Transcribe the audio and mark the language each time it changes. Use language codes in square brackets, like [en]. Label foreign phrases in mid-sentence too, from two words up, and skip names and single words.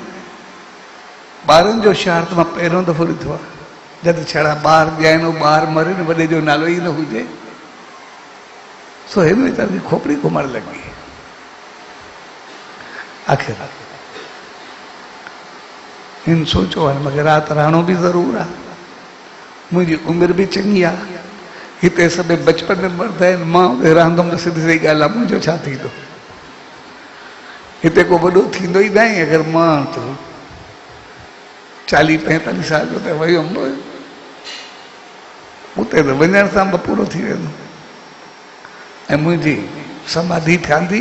[sd] ॿारनि जो शहर त मां पहिरियों दफ़ो ॾिठो आहे, जॾहिं छड़ा ॿार ॼाइणो, ॿार मरे न, वॾे जो नालो ई न हुजे, सो हिन वीचार जी खोपड़ी घुमण लॻी। आख़िर हिन सोचो आहे मूंखे राति रहणो बि ज़रूरु आहे, मुंहिंजी उमिरि बि चङी आहे, हिते सभु बचपन में मरदा आहिनि, मां उते रहंदुमि त सिधी सही ॻाल्हि आहे, मुंहिंजो छा थींदो। हिते को वॾो थींदो ई न आहे। अगरि मां त 40-45 साल जो त वई हुउमि, उते त वञण सां बि पूरो थी वेंदो ऐं मुंहिंजी समाधि ठहंदी।